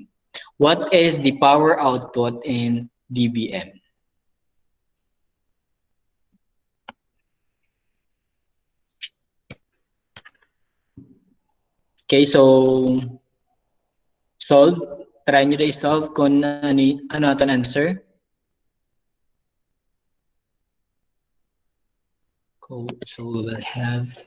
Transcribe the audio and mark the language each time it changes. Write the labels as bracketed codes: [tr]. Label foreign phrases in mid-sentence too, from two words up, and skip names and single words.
[en] What is the power output in dBm? Okay, so solve. [hil] Try nyo na i-solve kung ano aton answer. [en] Cool. So we will have